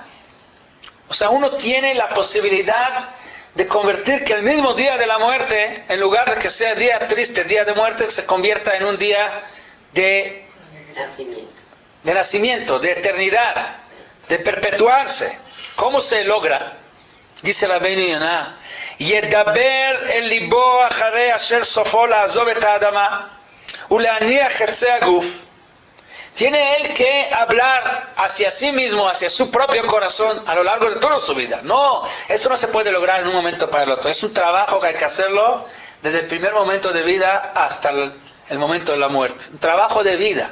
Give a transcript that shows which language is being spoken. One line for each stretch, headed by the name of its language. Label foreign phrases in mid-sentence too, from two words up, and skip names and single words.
Spanish: O sea, uno tiene la posibilidad de convertir que el mismo día de la muerte, en lugar de que sea día triste, día de muerte, se convierta en un día de nacimiento, de eternidad, de perpetuarse. ¿Cómo se logra?
Hebrew: Dice Rabbeinu Yonah: ידבר אל לבו אחרי אשר סופו לעזוב את האדמה ולהניח חפצי הגוף.
Spanish: Tiene él que hablar hacia sí mismo, hacia su propio corazón a lo largo de toda su vida. No, eso no se puede lograr en un momento para el otro. Es un trabajo que hay que hacerlo desde el primer momento de vida hasta el momento de la muerte. Un trabajo de vida.